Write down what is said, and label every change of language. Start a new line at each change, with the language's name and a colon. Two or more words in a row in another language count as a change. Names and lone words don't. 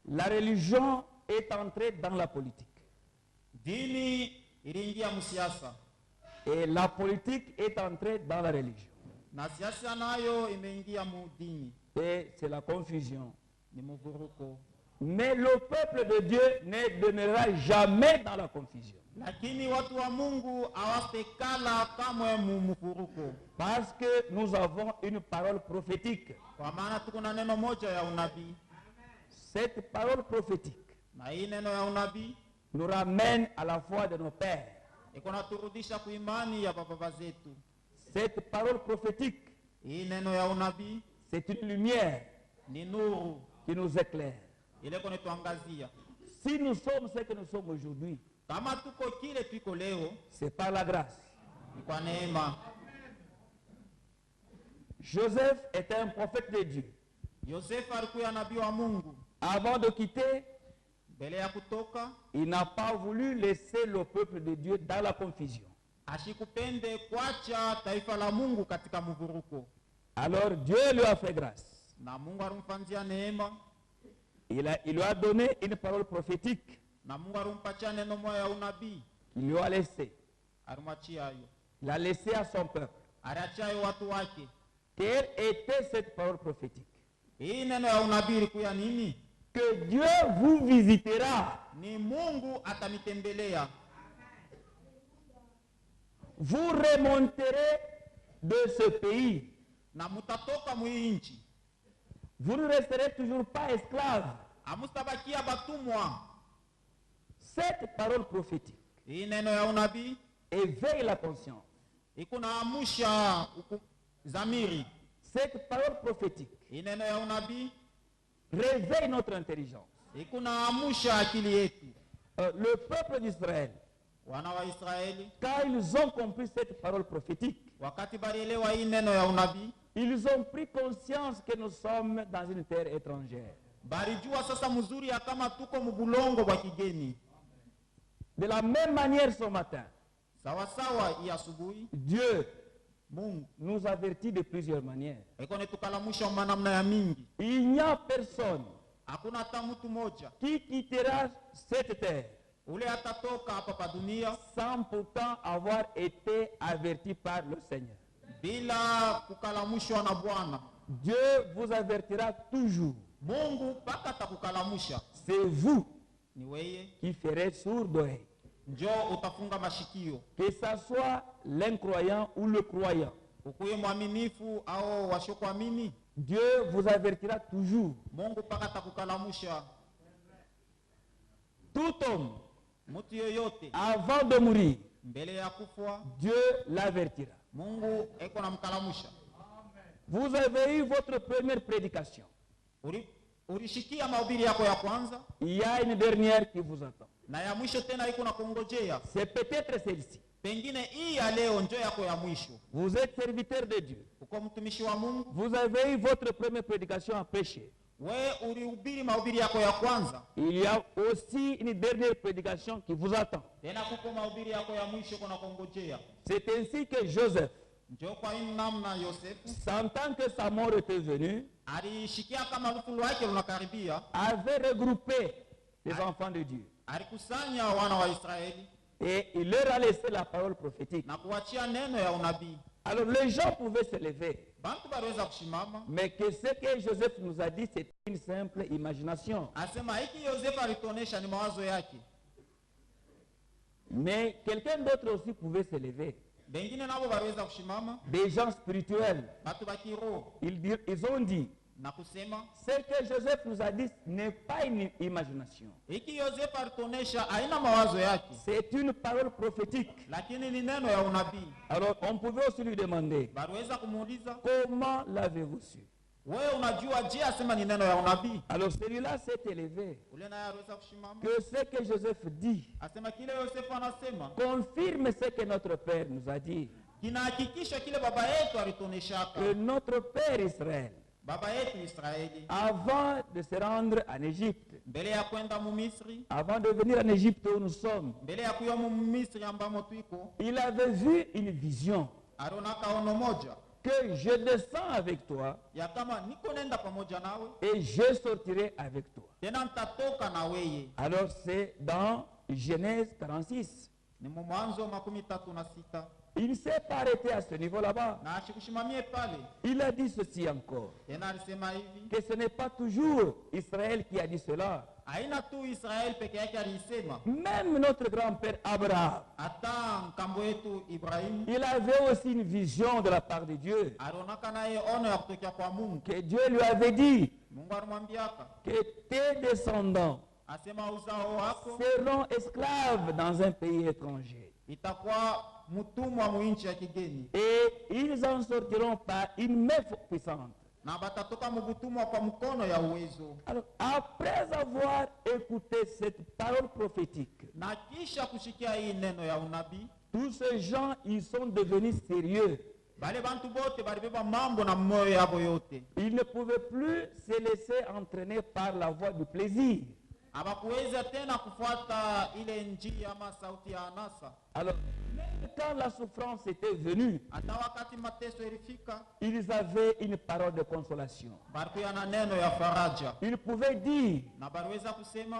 French: La religion est entrée dans la politique.
Swahili: Dini iliingia msiasa.
French: Et la politique est entrée dans la religion.
Swahili: Na siasa nayo imeingia mu dini.
French: Et c'est la confusion.
Swahili: Ni mvuruko.
French: Mais le peuple de Dieu ne demeurera jamais dans la confusion.
Swahili: Lakini watu wa Mungu hawatakala kamwe mu mvuruko.
French: Parce que nous avons une parole prophétique.
Swahili: Kwa maana tuko na neno moja ya unabii.
French: Cette parole prophétique
Swahili: Na hii neno ya unabii
French: nous ramène à la foi de nos pères.
Swahili: iko naturudisha ku imani ya baba zetu.
French: Cette parole prophétique,
Swahili: Hii neno ya unabii
French: c'est une lumière
Swahili: ni nuru
French: qui nous éclaire.
Swahili: ile kunituangazia.
French: Si nous sommes ce que nous sommes aujourd'hui,
Swahili: Kama tuko kile tuko leo
French: c'est par la grâce.
Swahili: ni kwa neema.
French: Joseph était un prophète de Dieu.
Swahili: Yosefu alikuwa nabii wa Mungu.
French: Avant de quitter,
Swahili: Mbele ya kutoka
French: il n'a pas voulu laisser le peuple de Dieu dans la confusion.
Swahili: ashikupende kuacha taifa la Mungu katika mvuruko.
French: Alors Dieu lui a fait grâce.
Swahili: Na Mungu alimfanzia neema.
French: Il lui a donné une parole prophétique
Swahili: Na Mungu alimpatia neno moja ya unabii.
French: qu'il lui a laissé.
Swahili: Alimwachia hayo.
French: Il a laissé à son peuple.
Swahili: Aliachia hayo watu wake.
French: Quelle était cette parole prophétique?
Swahili: Hii neno ya unabii ilikuwa nini?
French: Que Dieu vous visitera.
Swahili: Ni Mungu atanitembelea.
French: Vous remonterez de ce pays.
Swahili: Na mutatoka mwii nchi.
French: Vous ne resterez toujours pas esclaves.
Swahili: Amustabakia batumwa.
French: Cette parole prophétique
Swahili: Hii neno ya unabii
French: éveille la conscience.
Swahili: ikunaamsha zamiri.
French: Cette parole prophétique
Swahili: Hii neno ya unabii
French: réveille notre intelligence.
Swahili: ikunaamsha akili yetu.
French: Le peuple d'Israël,
Swahili: Wana wa Israeli
French: quand ils ont compris cette parole prophétique,
Swahili: wakati balielewa hii neno ya unabii,
French: ils ont pris conscience que nous sommes dans une terre étrangère.
Swahili: balijua sasa mzuri ya kama tuko mubulongo bwa kigeni.
French: De la même manière ce matin,
Swahili: Sawa sawa hii asubuhi
French: Dieu
Swahili: Mungu
French: nous avertit de plusieurs manières.
Swahili: iko netukalamusha manamna ya mingi.
French: Il n'y a personne
Swahili: Hakuna hata mtu moja
French: qui quittera cette terre
Swahili: ule atatoka hapa pa dunia
French: sans pourtant avoir été averti par le Seigneur.
Swahili: bila kukalamushwa na Bwana.
French: Dieu vous avertira toujours.
Swahili: Mungu paka atakukalamusha.
French: C'est vous
Swahili: Ni weye
French: qui ferez sourd d'oreille.
Swahili: njoo utafunga mashikio.
French: Que ça soit l'incroyant ou le croyant,
Swahili: Ukuye mwaminifu au washokuamini,
French: Dieu vous avertira toujours.
Swahili: Mungu paka atakukalamusha.
French: Tout homme,
Swahili: Mtu yoyote
French: avant de mourir,
Swahili: mbele ya kufwa
French: Dieu l'avertira.
Swahili: Mungu eko namkalamusha.
French: Vous avez eu votre première prédication.
Swahili: Ulishikia mahubiri yako ya kwanza,
French: Il y a une dernière qui vous attend.
Swahili: na ya mwisho tena iko na kungojea.
French: C'est peut-être celle-ci.
Swahili: Pengine hii ya leo ndio yako ya mwisho.
French: Vous êtes serviteur de Dieu.
Swahili: Uko mtumishi wa Mungu,
French: Vous avez eu votre première prédication à péché.
Swahili: we ulihubiri mahubiri yako ya kwanza,
French: Il y a aussi une dernière prédication qui vous attend.
Swahili: tena kuko mahubiri yako ya mwisho kuna kungojea.
French: C'est ainsi que Joseph,
Swahili: Ndio kwa hii namna Yosefu
French: sentant que sa mort était venue,
Swahili: alishikia kama lufu lwake lunakaribia,
French: avait regroupé les enfants de Dieu.
Swahili: alikusanya wana wa Israeli
French: Et il leur a laissé la parole prophétique.
Swahili: na kuachia neno ya unabii.
French: Alors les gens pouvaient se lever.
Swahili: Bantu baliweza kushimama.
French: Mais que ce que Joseph nous a dit, c'est une simple imagination.
Swahili: Asema hiki Yosefu alituonesha ni mawazo yake.
French: Mais quelqu'un d'autre aussi pouvait se lever.
Swahili: Bengine nabo baliweza kushimama,
French: Des gens spirituels.
Swahili: batu ba kiroho
French: Ils ont dit,
Swahili: na kusema
French: ce que Joseph nous a dit n'est pas une imagination.
Swahili: hiki Yosefu alituonesha haina mawazo yake,
French: C'est une parole prophétique.
Swahili: lakini ni neno ya unabii.
French: Alors on pouvait aussi lui demander,
Swahili: Baliweza kumuuliza,
French: comment l'avez-vous su?
Swahili: wewe unajua je asema ni neno ya unabii?
French: Alors celui-là s'est élevé.
Swahili: Ule naye aliweza kushimama,
French: Que ce que Joseph dit
Swahili: asema kile Yosefu anasema
French: confirme ce que notre Père nous a dit.
Swahili: kinahakikisha kile baba yetu alituoneshaka.
French: Que notre Père Israël,
Swahili: Baba yetu Israeli
French: avant de se rendre en Égypte,
Swahili: mbele ya kwenda mu Misri,
French: avant de venir en Égypte où nous sommes,
Swahili: mbele ya kuya mu Misri ambamo tuiko,
French: il avait vu une vision.
Swahili: alionaka ono moja.
French: que je descends avec toi
Swahili: ya kama niko nenda pamoja nawe
French: et je sortirai avec toi.
Swahili: tena nitatoka na weye.
French: Alors c'est dans Genèse 46.
Swahili: Ni mu Mwanzo 36.
French: Il ne s'est pas arrêté à ce niveau là-bas.
Swahili: Na ashikushimamie pale
French: Il a dit ceci encore,
Swahili: tena alisema hivi,
French: que ce n'est pas toujours Israël qui a dit cela.
Swahili: haina tu Israeli peke yake alisema,
French: Même notre grand-père Abraham,
Swahili: hata nkambo yetu Ibrahimu
French: il avait aussi une vision de la part de Dieu.
Swahili: alionaka naye ono ya kutokea kwa Mungu.
French: Que Dieu lui avait dit
Swahili: Mungu alimwambiaka
French: que tes descendants
Swahili: asema uzao wako
French: seront esclaves dans un pays étranger.
Swahili: itakuwa mtumwa mwinchi ya kigeni,
French: Et ils en sortiront par une main puissante.
Swahili: na batatoka mubutumwa kwa mkono ya uwezo.
French: Alors, après avoir écouté cette parole prophétique,
Swahili: Na kisha kushikia hii neno ya unabii,
French: tous ces gens, ils sont devenus sérieux.
Swahili: bale bantu bote balibeba mambo na moyo yabo yote,
French: Ils ne pouvaient plus se laisser entraîner par la voie du plaisir.
Swahili: habakuweza tena kufuata ile njia ama sauti ya anasa.
French: Alors, même quand la souffrance était venue,
Swahili: Hata wakati mateso ilifika,
French: ils avaient une parole de consolation.
Swahili: balikuya na neno ya faraja,
French: Ils pouvaient dire
Swahili: na baliweza kusema